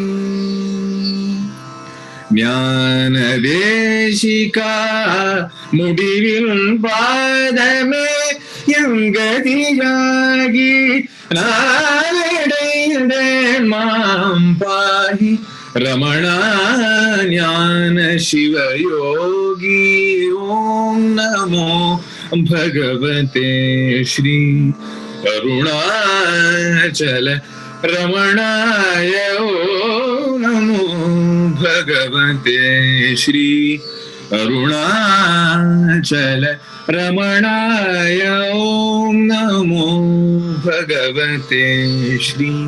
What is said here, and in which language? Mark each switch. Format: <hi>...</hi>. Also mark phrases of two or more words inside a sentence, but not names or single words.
<ta>ஞான தேசிகா முடிவிலும் பாதமே எங்கதியாகி நாளடைந்தேன் மாம் பாகி ரமணா ஞான சிவயோகி</ta> <sa>ॐ नमो भगवते श्री अरुणाचल रमणाय ॐ नमो भगवते श्री अरुणाचल रमणाय ॐ नमो भगवते श्री</sa>